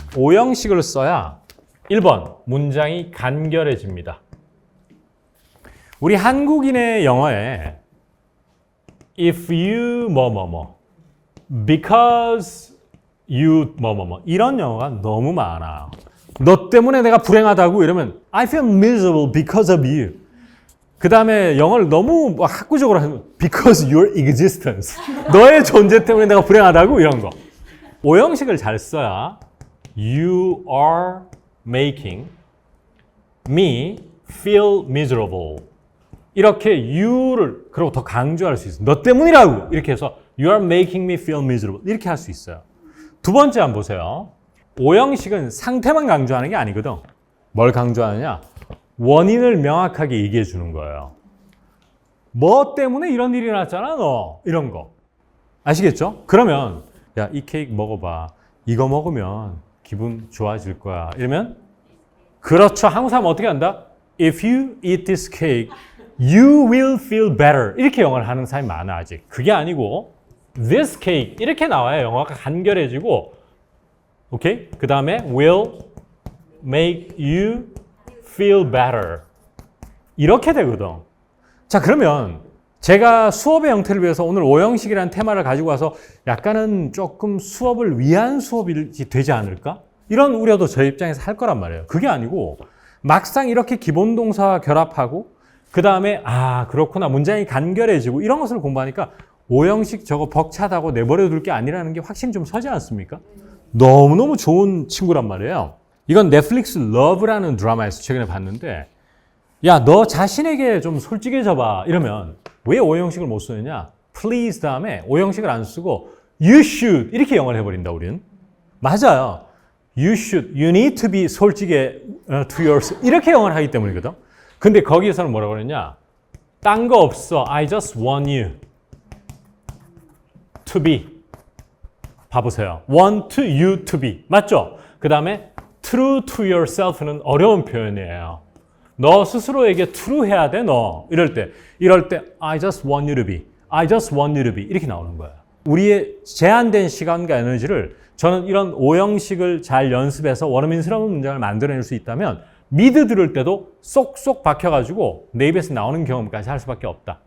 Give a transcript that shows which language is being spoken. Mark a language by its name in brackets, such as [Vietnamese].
[Korean] 오형식을 써야 1번 문장이 간결해집니다. 우리 한국인의 영어에 [English] if you [Korean] 뭐뭐뭐 [English] because you [Korean] 뭐뭐뭐 이런 영어가 너무 많아. 너 때문에 내가 불행하다고 이러면 [English] I feel miserable because of you. [Korean] 그 다음에 영어를 너무 학구적으로 하면 [English] because your existence. [Korean] 너의 존재 때문에 내가 불행하다고 이런 거. 오형식을 잘 써야 [English] you are making me feel miserable. [Korean] 이렇게 you를 그리고 더 강조할 수 있어요. 너 때문이라고 이렇게 해서 [English] you are making me feel miserable [Korean] 이렇게 할 수 있어요. 두 번째 한번 보세요. 오형식은 상태만 강조하는 게 아니거든. 뭘 강조하느냐? 원인을 명확하게 얘기해 주는 거예요. 뭐 때문에 이런 일이 났잖아 너 이런 거 아시겠죠? 그러면 야, 이 케이크 먹어봐. 이거 먹으면 기분 좋아질 거야. 이러면 그렇죠. 한국 사람 어떻게 한다? [English] If you eat this cake, you will feel better. [Korean] 이렇게 영어를 하는 사람이 많아 아직. 그게 아니고 [English] this cake [Korean] 이렇게 나와야 영어가 간결해지고 오케이? 그 다음에 [English] will make you feel better. [Korean] 이렇게 되거든. 자, 그러면 제가 수업의 형태를 위해서 오늘 오형식이라는 테마를 가지고 와서 약간은 조금 수업을 위한 수업이 되지 않을까? 이런 우려도 저희 입장에서 할 거란 말이에요. 그게 아니고 막상 이렇게 기본 동사와 결합하고 그 다음에 아 그렇구나 문장이 간결해지고 이런 것을 공부하니까 오형식 저거 벅차다고 내버려 둘 게 아니라는 게 확신이 좀 서지 않습니까? 너무너무 좋은 친구란 말이에요. 이건 넷플릭스 러브라는 드라마에서 최근에 봤는데 야, 너 자신에게 좀 솔직해져 봐. 이러면 왜 오형식을 못 쓰느냐? please 다음에 오형식을 안 쓰고 [English] you should [Korean] 이렇게 영어를 해버린다 우리는. 맞아요. [English] You should, you need to be [Korean] 솔직해 [English] to yourself [Korean] 이렇게 영어를 하기 때문이거든. 근데 거기에서는 뭐라고 그러냐? 딴 거 없어. [English] I just want you to be. [Korean] 봐보세요. [English] want you to be. [Korean] 맞죠? 그 다음에 [English] true to yourself [Korean] 는 어려운 표현이에요. 너 스스로에게 true 해야 돼, 너. 이럴 때 [English] I just want you to be. I just want you to be. 이렇게 나오는 거예요. [Korean] 우리의 제한된 시간과 에너지를 저는 이런 오형식을 잘 연습해서 원어민스러운 문장을 만들어낼 수 있다면 미드 들을 때도 쏙쏙 박혀가지고 내 입에서 나오는 경험까지 할 수밖에 없다.